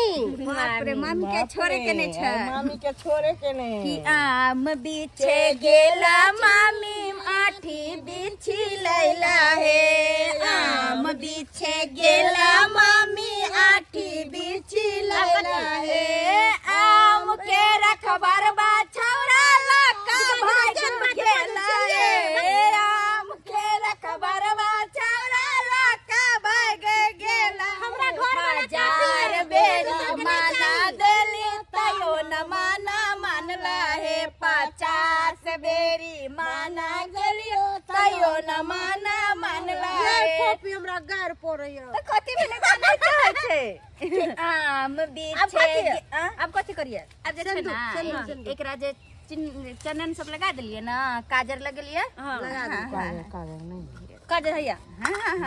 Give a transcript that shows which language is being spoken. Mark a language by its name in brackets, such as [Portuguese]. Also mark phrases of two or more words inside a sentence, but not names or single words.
[Maithili] बाप रे मामी के छोरे के ने छ मामी के छोरे के ने कि आम बिछे गेला मामी आठी बिछी लैला हे आम बिछे गेला मामी आठी बिछी लैला हे आम के रखबर बा छौरा लका भागन गेला हे आम के रखबर बा छौरा लका भाग गेला हमरा घर बाजार बेरी माना देली तयो न माना मानला हे 50 बेरी माना गेलियो तयो न माना मानला हे कॉपी हमरा गार पड़ैया त कथि भेले गाना कहै छै आम बिछे अब कथि करिए अब जे छै ना एकरा जे चनन सब लगा देलिए ना काजर लगलिए लगा दे काजर नहीं काजर हैया हां